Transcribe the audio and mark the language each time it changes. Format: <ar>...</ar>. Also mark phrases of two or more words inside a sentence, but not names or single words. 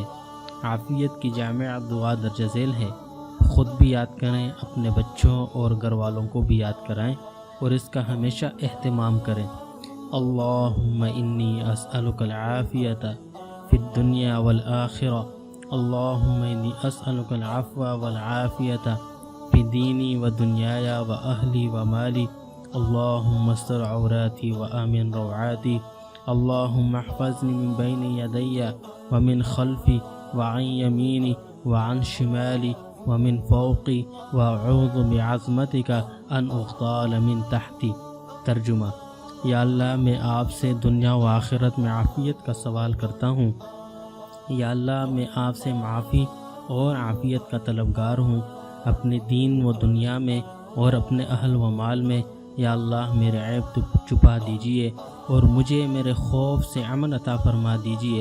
<ur>عافیت کی جامع دعا درج ذیل ہے، خود بھی یاد کریں، اپنے بچوں اور گھر والوں کو بھی یاد کرائیں اور اس کا ہمیشہ اہتمام کریں۔</ur> <ar>اللہم انی اسألک العافیت فی الدنیا والآخرہ، اللہم انی اسألک العفو والعافیت فی دینی و دنیای و اہلی و مالی، اللہم استر عوراتی و آمن روعاتی، اللہم احفظنی من بین یدی ومن خلفی وعن یمینی وعن شمالی ومن فوقی واعوذ بعظمتک ان اغتال من تحتی۔</ar> <ur>ترجمہ: یا اللہ، میں آپ سے دنیا و آخرت میں عافیت کا سوال کرتا ہوں۔ یا اللہ، میں آپ سے معافی اور عافیت کا طلبگار ہوں، اپنے دین و دنیا میں اور اپنے اہل و مال میں۔ یا اللہ، میرے عیب چھپا دیجئے اور مجھے میرے خوف سے امن عطا فرما دیجئے۔</ur>